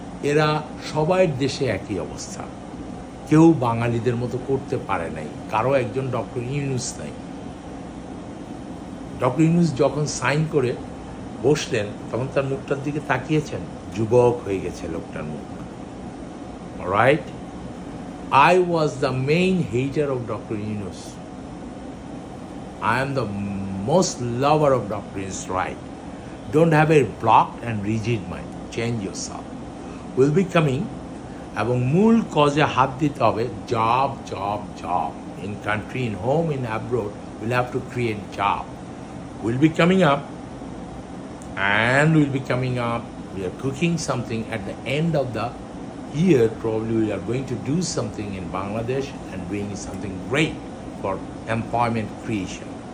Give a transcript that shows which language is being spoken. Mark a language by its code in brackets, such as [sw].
[bn] এরা সবাই দেশে একই অবস্থা, কেউ বাঙালিদের মতো করতে পারে নাই, কারো একজন ডক্টর ইউনূস নাই। ডক্টর ইউনূস যখন সাইন করে বসলেন তখন তার মুখটার দিকে তাকিয়েছেন, যুবক হয়ে গেছে লোকটার মুখ। [en] Right, I was the main hater of Dr. Yunus. I am the most lover of Dr. Yunus, right? Don't have a blocked and rigid mind. Change yourself. Will be coming [bn] এবং মূল কজে হাত দিতে হবে, job. [en] In country, in home, in abroad, we'll have to create job. We'll be coming up and we are cooking something at the end of the year. Probably we are going to do something in Bangladesh and doing something great for employment creation.